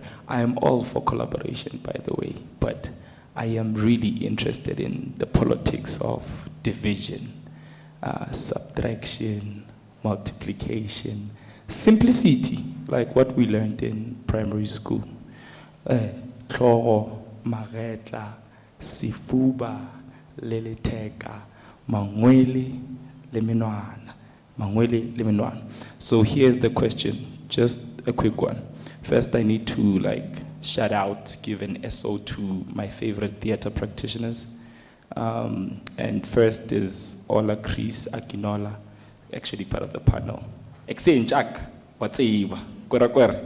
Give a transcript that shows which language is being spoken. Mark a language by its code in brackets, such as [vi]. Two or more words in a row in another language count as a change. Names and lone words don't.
[en] I am all for collaboration, by the way, but I am really interested in the politics of division, subtraction, multiplication, simplicity, like what we learned in primary school. [tn] Tlhogo, magetla, sifuba, leleteka, mangwele, lemenwana. Mangwele, lemenwana. [en] So here's the question, just a quick one. First, I need to shout out, give an SO to my favorite theater practitioners. And first is Ola Chris Akinola, actually part of the panel. Exenjak, watseiba, kwera.